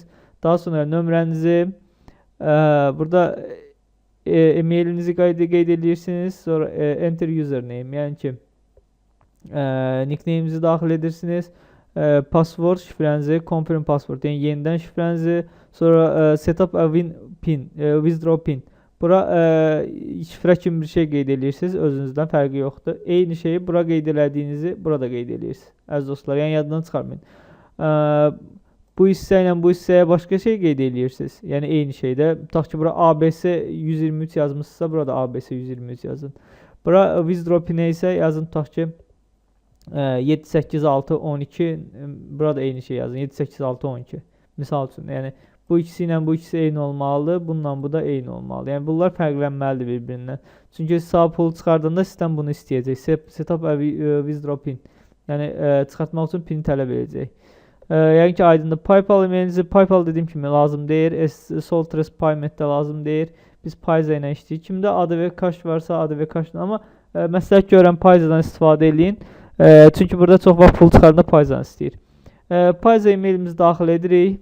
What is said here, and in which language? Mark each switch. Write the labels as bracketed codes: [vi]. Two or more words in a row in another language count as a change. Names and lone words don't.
[az] Daha sonra nömrənizi, burada e-mailinizi qeyd edirsiniz, sonra [en] enter username, [az] yəni ki nickname'inizi daxil edirsiniz, password şifrənizi, [en] confirm password, [az] yəni yenidən şifrənizi, sonra [en] setup a pin, withdraw pin. [az] Bura şifrə kimi bir şey qeyd edirsiniz, özünüzdən fərqi yoxdur. Eyni şeyi bura qeyd elədiyinizi burada qeyd edirsiniz. Əziz dostlar, yəni yaddan çıxarmayın. Bu hissə ilə bu hissəyə başqa şey qeyd edirsiniz. Yəni eyni şeydə. Tutaq ki, bura ABC 123 yazmışsınızsa, burada ABC 123 yazın. Bura [en] withdraw pinə [az] isə yazın, tutaq ki 78612, burada eyni şey yazın. 78612. Misal üçün, yəni bu ikisi ilə bu ikisi eyni olmalıdır, bununla bu da eyni olmalıdır. Yəni bunlar fərqlənməlidir bir-birindən. Çünki sağ pul çıxardığında sistem bunu istəyəcək. [en] Setup a withdraw pin. [az] Yəni çıxartmaq üçün pin tələb edəcək. Yəni ki aydındır. PayPal emailinizi PayPal dediyim kimi lazım deyir. Soltres Payment də lazım deyir. Biz Payza ilə işləyirik. Kimdə ADV Cash varsa ADV Cash-la, amma məsləhət görürəm Payzadan istifadə edin. Çünki burada çox vaxt pul çıxardığında Payzanı istəyir. Payza emailimizi daxil edirik.